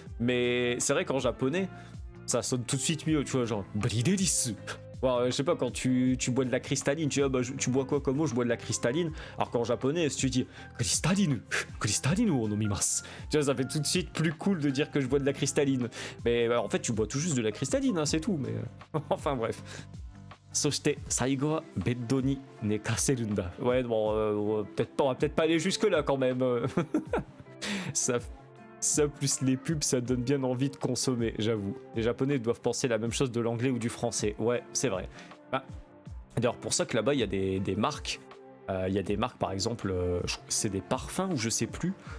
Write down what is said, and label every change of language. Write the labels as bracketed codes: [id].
[fr] Mais c'est vrai qu'en japonais, ça sonne tout de suite mieux, tu vois, genre brie d'hélice. Bon, je sais pas, quand tu bois de la cristalline, tu vois, bah, tu bois quoi comme eau? Je bois de la cristalline. Alors qu'en japonais, si tu dis cristalline [ja] o nomimasu, [fr] tu vois, ça fait tout de suite plus cool de dire que je bois de la cristalline. Mais en fait, tu bois tout juste de la cristalline, hein, c'est tout. Mais enfin bref. [ja] そして最後はベッドに寝かせるんだ. [fr] Ouais, bon, on va peut-être pas aller jusque là quand même. ça plus les pubs, ça donne bien envie de consommer, j'avoue. Les Japonais doivent penser la même chose de l'anglais ou du français. Ouais, c'est vrai. Bah, d'ailleurs, pour ça que là-bas, il y a des marques. Il y a des marques, par exemple, c'est des parfums ou je sais plus.